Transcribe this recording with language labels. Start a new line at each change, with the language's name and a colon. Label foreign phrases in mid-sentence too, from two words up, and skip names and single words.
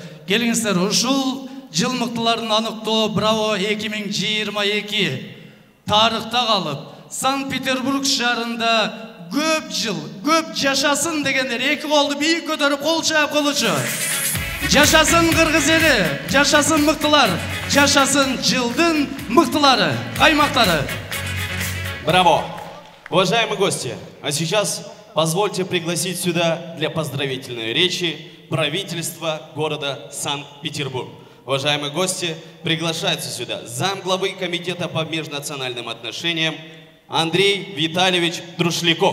Kyrgyz: Келиңиздер, ушул жылмыктыларын аныктоо Браво 2022 тарыхта калып, Санкт-Петербург шаарында көп жыл, көп жашасын дегендер эки колду бийик көтөрүп кол чаап койлучу. Жашасын кыргыз эли, жашасын мыктылар, жашасын жылдын мыктылары, каймактары. Браво!
Russian: Уважаемые гости, а сейчас позвольте пригласить сюда для поздравительной речи правительство города Санкт-Петербург. Уважаемые гости, приглашается сюда замглавы комитета по межнациональным отношениям Андрей Витальевич Друшляков.